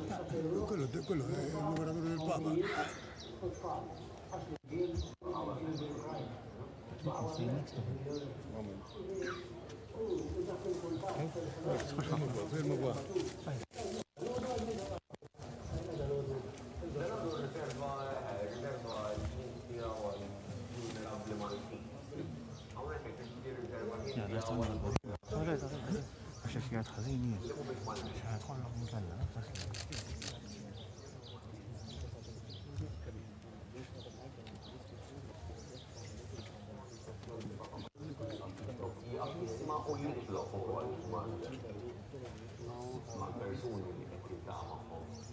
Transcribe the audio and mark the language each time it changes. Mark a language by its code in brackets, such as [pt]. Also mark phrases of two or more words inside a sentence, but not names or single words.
[it] Quello è il lavoratore del Papa. Fermo qua. [ar] شكلها حزينة عشان تطلع من كلها [mt] u jitlob ukoll mal-persuni li qed jiltaqa' magħhom.